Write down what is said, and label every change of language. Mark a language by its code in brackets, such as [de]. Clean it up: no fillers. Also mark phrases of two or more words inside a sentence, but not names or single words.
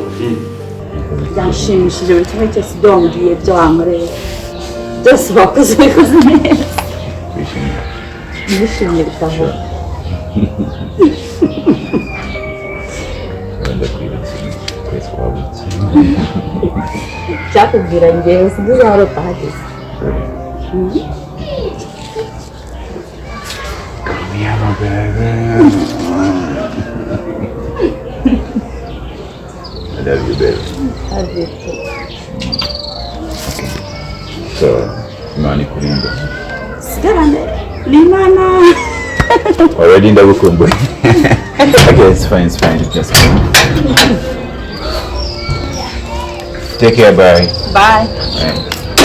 [rw] byanshimishije buri kimwe cyose ibyo wambwiye ibyo wankoreye byose wakoze ubikoze neza Wishimye. nishimye bitavuga Ndakwibutsa twese twabutse. cyakubwira njyewe sinzi uzahora utahageze [en] Yeah, my baby. I love you, baby. azito So, [rw] Imana ikurinde. sigarane n'imana [en] Already ndagukumbuye. Okay, it's fine, just fine. Take care, bye. bye Bye.